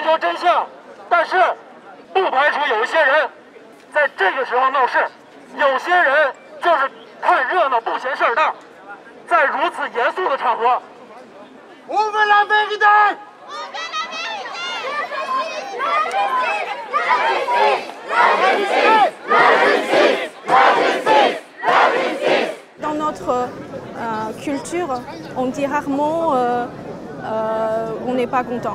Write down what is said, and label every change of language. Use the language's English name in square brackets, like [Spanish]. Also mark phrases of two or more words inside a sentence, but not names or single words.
[Chinese] 求真相，但是不排除有一些人在这个时候闹事，有些人就是看热闹不嫌事儿大，在如此严肃的场合，我们来为你的。 [French] Dans notre culture, on dit rarement on n'est pas content.